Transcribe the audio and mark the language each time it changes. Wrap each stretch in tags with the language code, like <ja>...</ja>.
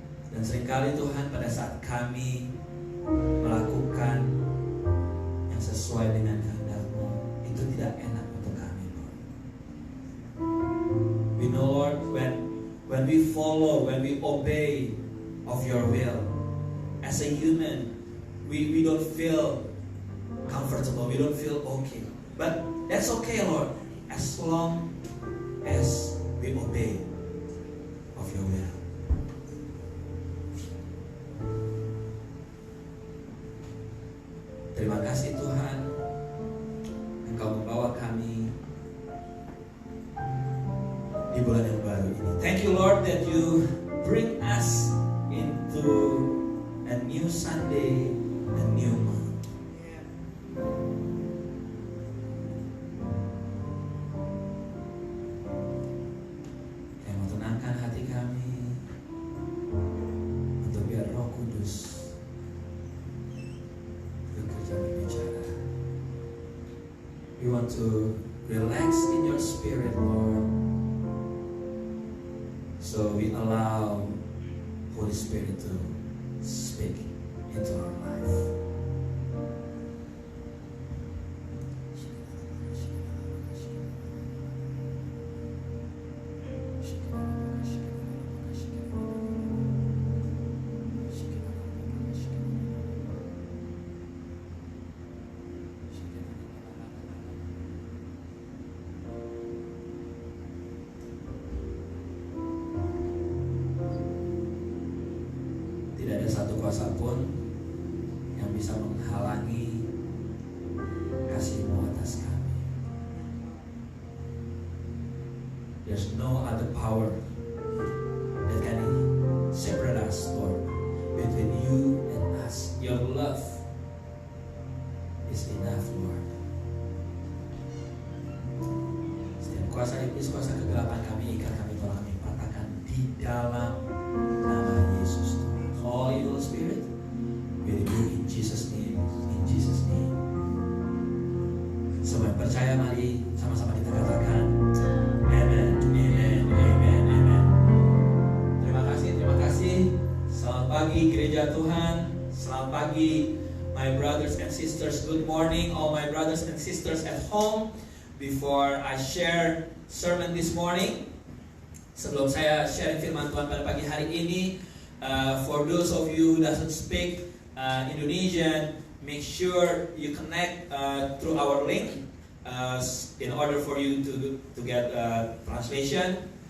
<id>Dan seringkali Tuhan, pada saat kami melakukan yang sesuai dengan kehendak-Mu, itu tidak enak untuk kami, Lord.</id> <en>We know, Lord, when we follow, when we obey of your will, as a human, we don't feel comfortable, we don't feel okay. But that's okay, Lord, as long as we obey of your will.</en> <id>Terima kasih Tuhan, Engkau membawa kami di bulan yang baru ini.</id> <en>Thank you, Lord, that you bring us into a new Sunday, a new month.</en> <id>Yang mau tenangkan hati kami untuk biar Roh Kudus bekerja berbicara.</id> <en>We want to relax in your spirit, Lord. So we allow Holy Spirit to speak into our life.</en> <id>Tidak ada satu kuasa pun yang bisa menghalangi kasih-Mu atas kami.</id> <en>There's no other power that can separate us, Lord, between you and us. Your love is enough, Lord.</en> <id>Setiap kuasa iblis, kuasa kegelapan kami ikat, kami tolak, kami patahkan di dalam nama Yesus.</id> <en>All evil spirit, we rebuke in Jesus' name, in Jesus' name.</en> <id>Semua yang percaya, mari sama-sama kita katakan, Amen, Amen, Amen, Amen. Terima kasih. Selamat pagi gereja Tuhan. Selamat pagi</id> <en>my brothers and sisters. Good morning all my brothers and sisters at home. Before I share sermon this morning,</en> <id>sebelum saya share firman Tuhan pada pagi hari ini,</id> <en>for those of you who doesn't speak Indonesian, make sure you connect through our link in order for you to get translation.</en>